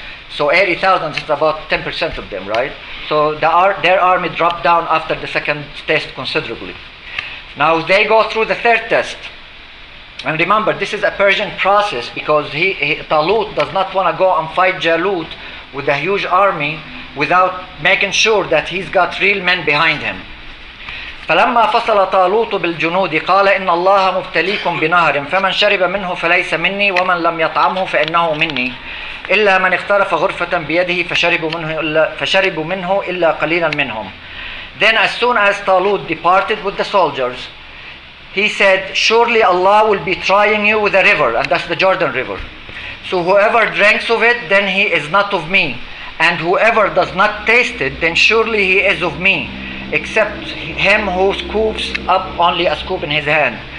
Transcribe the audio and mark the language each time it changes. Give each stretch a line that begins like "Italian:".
English: So 80,000 is about 10% of them, right? So their army dropped down after the second test considerably. Now they go through the third test. And remember, this is a Persian process, because Talut does not want to go and fight Jalut with a huge army without making sure that he's got real men behind him.
Arabic: فلما فصل طالوت بالجنود قال إن الله مبتليكم بنهر فمن شرب منه فليس مني ومن لم يطعمه فإنه مني إلا من اغترف غرفة بيده فشربوا منه إلا قليلا منهم.
English: Then as soon as Talut departed with the soldiers, he said, surely Allah will be trying you with a river, and that's the Jordan River. So whoever drinks of it, then he is not of me, and whoever does not taste it, then surely he is of me, except him who scoops up only a scoop in his hand.